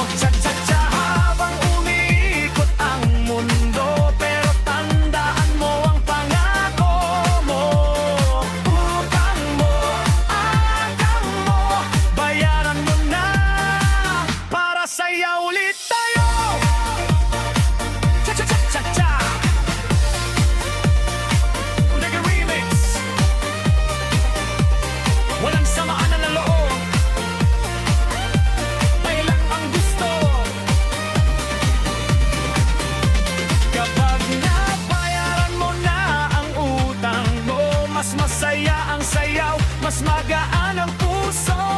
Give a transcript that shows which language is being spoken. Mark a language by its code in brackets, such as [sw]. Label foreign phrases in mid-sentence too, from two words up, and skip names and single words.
[tl] Cha-cha-cha habang umiikot ang mundo, pero tandaan mo ang pangako mo. Utang mo, bayaran mo na para saya ulit tayo. [en] Cha-cha-cha-cha-cha, Reggae Remix. [tl] Walang samaan ng loob, tayo lang ang gusto. Kapag nabayaran mo na ang utang mo, mas masaya ang sayaw, mas magaan ang puso.